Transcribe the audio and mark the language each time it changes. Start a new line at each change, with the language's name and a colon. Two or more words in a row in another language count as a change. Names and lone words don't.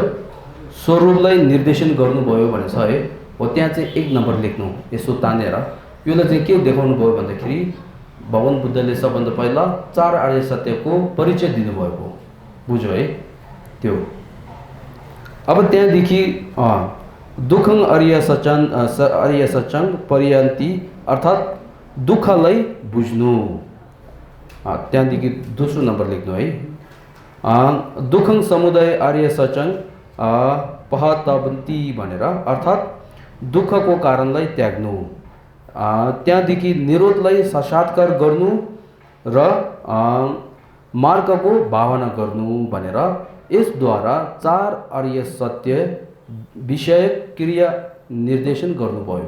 Nepali: स्वरूपलाई निर्देशन गर्नुभयो भनेको छ है। हो त्यहाँ चाहिँ 1 नम्बर लेख्नु यसो तानेर। योलाई चाहिँ के देखाउनु भयो भन्दाखेरि भगवान बुद्धले सबभन्दा पहिला 4 आर्य सत्यको परिचय दिनुभएको, बुझ्यो है त्यो। अब त्यहाँदेखि
Pali: दुखं आर्य सत्यं पर्यन्ति
Nepali: अर्थात् दुःखलाई बुझ्नु, त्यहाँदेखि दोस्रो नम्बर लेख्नु है।
Pali: दुखं समुदय आर्य सत्यं पहतवन्ति
Nepali: भनेर अर्थात् दुःखको कारणलाई त्याग्नु, त्यहाँदेखि निरोधलाई साक्षात्कार गर्नु र मार्गको भावना गर्नु भनेर यसद्वारा 4 आर्य सत्य विषय क्रिया निर्देशन गर्नुभयो।